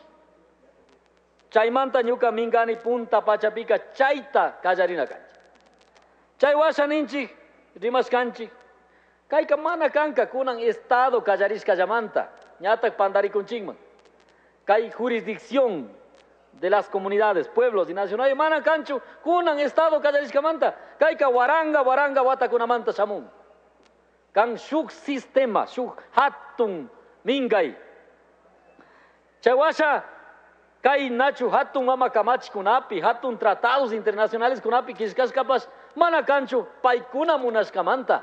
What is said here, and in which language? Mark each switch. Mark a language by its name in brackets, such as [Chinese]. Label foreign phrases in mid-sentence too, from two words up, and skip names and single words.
[Quechua] Chaymanta ñuka mingani punta pachapika chayta kallarina kanchik. Chay washa ninchik rimashkanchik. Kayka mana kanka kunan estado kallarishkallamanta. Ñatak pandarikunchikman. [Spanish] Kay jurisdicción de las comunidades, pueblos y nacionales [Quechua] mana kanchu kunan estado kallarishkamanta. Kayka waranga watakunamanta shamun. Kan shuk sistema, shuk hatun mingay. Chaywasha kay nachu hatun mama kamachi kunapi, hatun [Spanish] tratados internacionales [Quechua] kunapi kishkashkapas mana kanchu paykuna munashkamanta.